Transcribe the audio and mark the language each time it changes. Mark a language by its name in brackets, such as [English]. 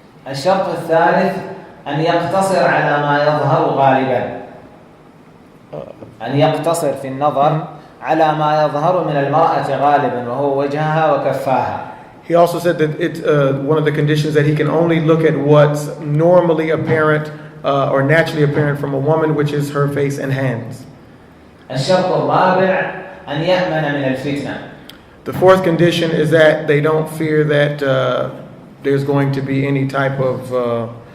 [Arabic] الشرط الثالث أن يقتصر على ما يظهر غالبا. أن يقتصر في النظر على ما يظهر من المرأة غالبا وهو وجهها وكفاها. [English] He also said that it's one of the conditions that he can only look at what's normally apparent or naturally apparent from a woman, which is her face and hands. [Arabic] الشرط الرابع أن يأمن من الفتنة. [English] The fourth condition is that they don't fear that there's going to be any type of